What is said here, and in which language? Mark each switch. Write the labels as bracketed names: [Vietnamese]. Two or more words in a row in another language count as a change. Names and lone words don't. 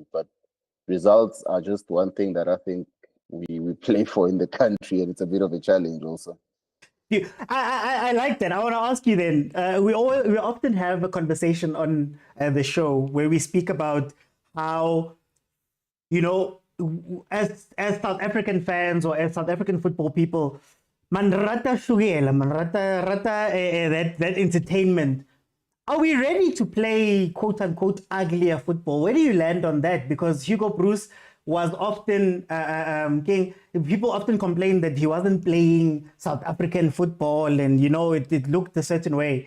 [English] But results are just one thing that I think we play for in the country, and it's a bit of a challenge also. I like that. I want to ask you then. We often have a conversation on the show where we speak about how, as South African fans or as South African football people, [Tswana] man rata shugela, man rata [English] that entertainment. Are we ready to play quote unquote uglier football? Where do you land on that? Because Hugo Bruce was often people often complain that he wasn't playing South African football, and it looked a certain way.